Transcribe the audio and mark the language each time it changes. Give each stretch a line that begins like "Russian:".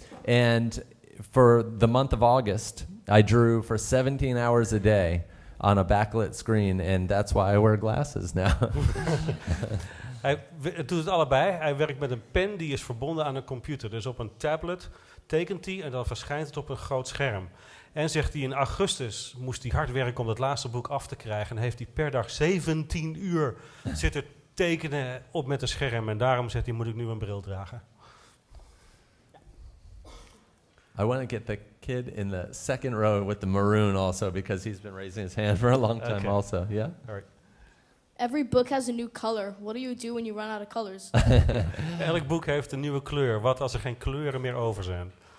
English: And for the month of August, I drew for 17 hours a day on a backlit screen, and that's why I wear glasses now.
Dutch: Hij doet het allebei. Hij werkt met een pen die is verbonden aan een computer. Dus op een tablet tekent hij en dan verschijnt het op een groot scherm. En zegt hij, in augustus moest hij hard werken om dat laatste boek af te krijgen. En heeft hij per dag 17 uur zitten tekenen op met een scherm. En daarom zegt hij, moet ik nu een bril dragen.
English: I want to get the kid in the second row with the maroon also, because he's been raising his hand for a long time also. Yeah? All right. Every book has a new color. What do you do when you run out of colors?
Dutch: Elk boek heeft een nieuwe kleur. Wat als er geen kleuren meer over zijn?